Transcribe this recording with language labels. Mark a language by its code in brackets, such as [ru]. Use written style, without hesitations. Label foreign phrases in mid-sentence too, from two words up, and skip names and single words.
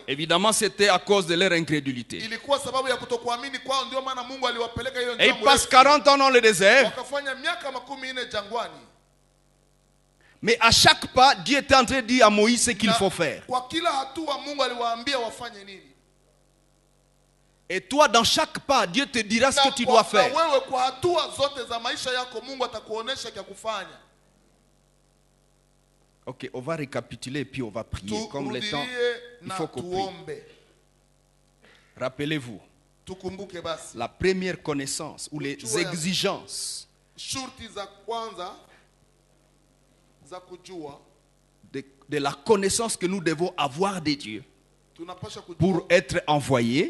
[fr] Évidemment, c'était à cause de leur incrédulité. [sw] Ilikuwa sababu ya kutokuamini kwao, ndio maana Mungu aliwapeleka hiyo [fr] Et ils [sw] njia [fr] passent [sw] mrefu. [fr] 40 ans dans le désert, [sw] Wakafanya miaka 14 jangwani. [fr] mais à chaque pas, Dieu était en train de dire à Moïse ce qu'il faut faire. [sw] Kwa kila hatua Mungu aliwaambia wafanye nini. [fr] Et toi, dans chaque pas, Dieu te dira ce que tu dois faire. [sw] Na wewe kwa hatua zote za maisha yako Mungu atakuonesha kya kufanya. [fr] Ok, on va récapituler et puis on va prier. Comme le temps, il faut qu'on prie. Rappelez-vous, la première connaissance ou les exigences de la connaissance que nous devons avoir de Dieu pour être envoyés.